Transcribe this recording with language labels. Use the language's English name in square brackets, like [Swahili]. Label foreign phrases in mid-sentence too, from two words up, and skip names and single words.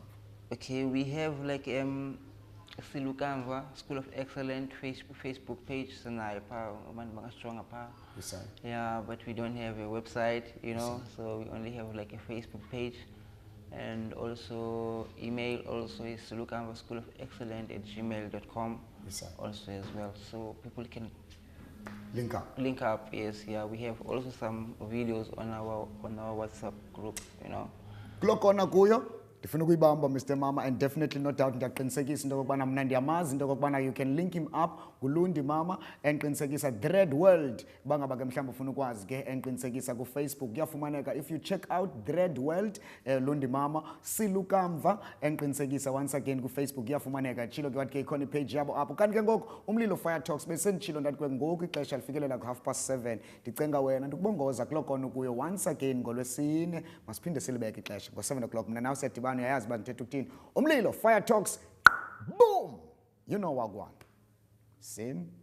[English] Okay, we have like Silukamva School of Excellence Facebook page, yeah, but we don't have a website, you know, so we only have like a Facebook page, and also email also is Silukamva School of Excellence @gmail.com also as well, so people can link up. Yes, yeah, we have also some videos on our WhatsApp group, you know. [Xhosa] Klokona kuyo ndifuna ukuyibamba Mr Mama, [English] and definitely no doubt [Xhosa] ndiyaqinisekisa into yokubana mna ndiyamazi into yokubana [English] you can link him up [Xhosa] nguLundi Mama, endiqinisekisa Dread World uba ngaba ke mhlawumbi ufuna ukwazi ke, endiqinisekisa kuFacebook kuyafumaneka. [English] If you check out Dread World Lundi Mama silukamva, endiqinisekisa once again [Xhosa] kuFacebook kuyafumaneka. Tshilo ke wathi ke ikhona ipage yabo apho. Kanti ke ngoku Umlilo Fire Talks besenditshilo ndathi ke ngoku ixesha lifikelela ku7:30. Ndicenga wena ndikubongoza kuloo kona kuyo [English] once again [Xhosa] ngoLwesine. Masiphinde silibeke ixesha ngo7 mna nawe sedibana, uyayazi uba ndithetha ukuthini. [English] Umlilo Fire Talks, boom, you know what one. Same.